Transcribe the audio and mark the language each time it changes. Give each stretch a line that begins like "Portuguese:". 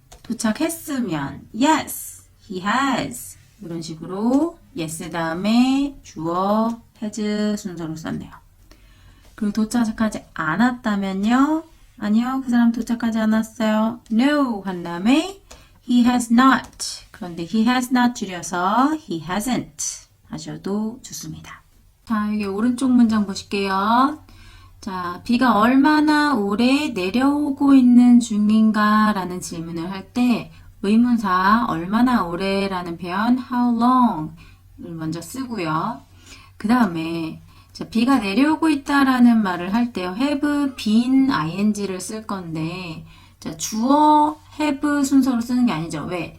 English: 도착했으면 yes, he has.
Korean: 이런 식으로 yes 다음에 주어 has 순서로 썼네요. 그리고 도착하지 않았다면요. 아니요, 그 사람 도착하지 않았어요.
English: No 한 다음에 he has not. 그런데 he has not 줄여서 he hasn't 하셔도 좋습니다.
Korean: 자, 여기 오른쪽 문장 보실게요. 자, 비가 얼마나 오래 내려오고 있는 중인가 라는 질문을 할 때 의문사 얼마나 오래라는 표현 how long 을 먼저 쓰고요. 그 다음에 비가 내려오고 있다라는 말을 할 때 have been ing를 쓸 건데 자, 주어 have 순서로 쓰는 게 아니죠. 왜?